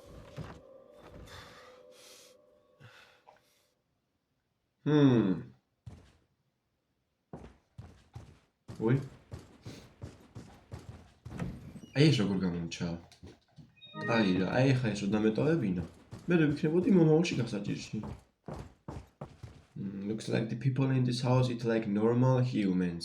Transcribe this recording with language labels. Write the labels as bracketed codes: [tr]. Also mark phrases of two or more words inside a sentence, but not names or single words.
[ka] ой. აი ეს როგორ გამომჩა? აი რა, აი ხა ეს უნდა მეტოვებინა. მე ვიქნებოდი მომავალში გასაჭირში. [en] Looks like the people in this house eat like normal humans.